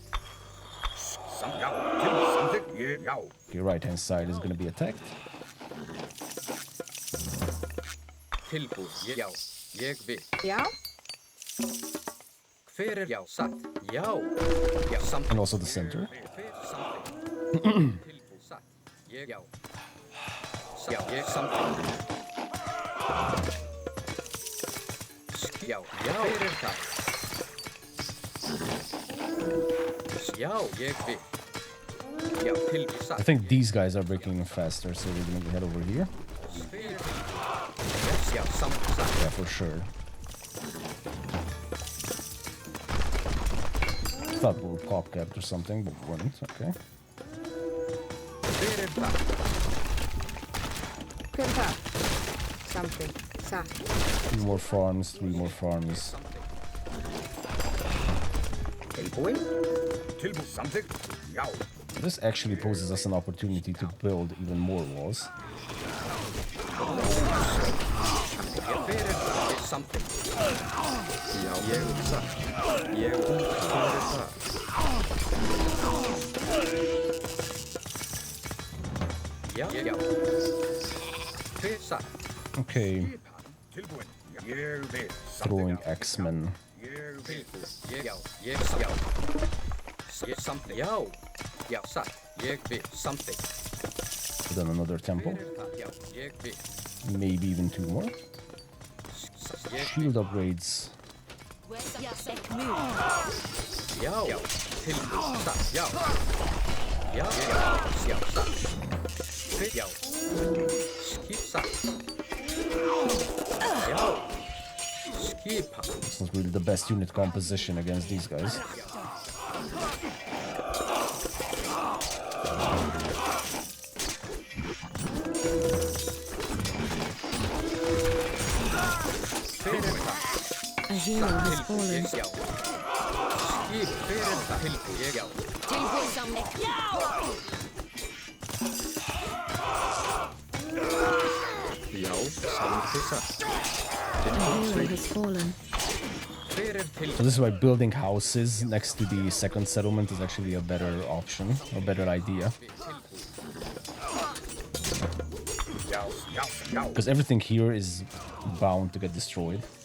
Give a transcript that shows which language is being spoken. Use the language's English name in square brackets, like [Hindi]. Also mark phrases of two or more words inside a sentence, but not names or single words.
[Icelandic] Já. Samþykkt. Já. [English] Okay, right hand side is gonna be attacked. [Icelandic] Tilbúin. Já. Ég vil. Já. Hver er já. Satt. Já. Já. Samþykkt. [English] And also the center. [Icelandic] Hver samþykkt. Tilbúin. Satt. Ég. Já. Já. Ég samþykkt. Já. Já. Hver er það? Já. Ég vil. Já. Tilbúin. Satt. [English] I think these guys are breaking faster, so we're gonna head over here. [Icelandic] Já. Samþykkt. [English] Yeah, for sure. Thought we were pop capped or something, but we weren't. Okay. [Icelandic] Hver er það? Hver er það? Samþykkt. Satt. [English] 3 more farms, 3 more farms. [Icelandic] Tilbúin. Tilbúin. Samþykkt. Já. [English] This actually poses us an opportunity to build even more walls. [Icelandic] Hver er það? Samþykkt. Já. Ég vil satt. Ég vil. Hver er það? Já. Já. Hver satt? [English] Okay, [Icelandic] Tilbúin. Ég vil. [English] throwing X-Men. [Icelandic] Ég vil. Já. Ég satt. Já. Ég samþykkt. Já. Já. Satt. Ég vil. Samþykkt. [English] Then another temple. [Icelandic] Hver er það? Já. Ég vil. [English] Maybe even 2 more. [Icelandic] Ég vil. [English] Shield upgrades. [Icelandic] Já, tilbúið, satt, já. Já, satt. Já, skip, satt. Já, skipa. [English] This is really the best unit composition against these guys. A hero has fallen. [Icelandic] Skip, fyrir það, tilbúið, já. Tilbúið samning. Já, samþið, satt. [English] A hero has fallen. So this is why building houses next to the second settlement is actually a better option, a better idea. Because everything here is bound to get destroyed.